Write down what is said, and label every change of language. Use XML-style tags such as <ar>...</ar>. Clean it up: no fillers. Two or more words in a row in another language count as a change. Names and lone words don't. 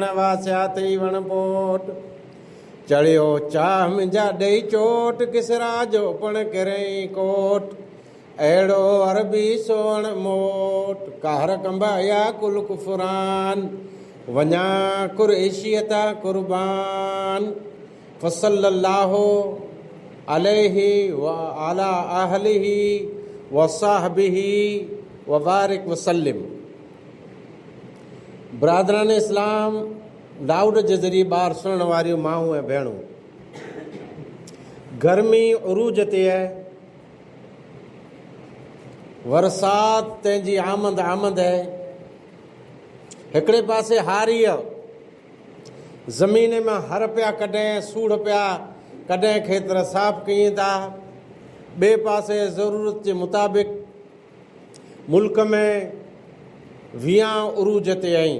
<sd>वासिया थी वण पोट, चढ़ियो चाह मुंहिंजा ॾेई चोट, किसरा जो पण किरई कोट, अहिड़ो अरबी सोहण मोट, कहर कंबाया कुल कुफरान, वञा कुरैशियता कुर्बान,</sd> <ar>فصلى الله عليه و على أهله و صحبه و بارك وسلم.</ar> <sd>ब्रादरान इस्लाम, लाउड जे ज़रिए ॿार सुणण वारियूं माऊं ऐं भेणूं, गर्मी उरूज ते आहे, बरसात तंहिंजी आमद आमद है। हिकिड़े पासे हारीअ ज़मीन में हर पिया कॾहिं सूढ़ पिया कॾहिं खेतर साफ़ कयूं था, ॿिए पासे ज़रूरत जे मुताबिक़ मुल्क में वियां उरूज ते आहीं।</sd>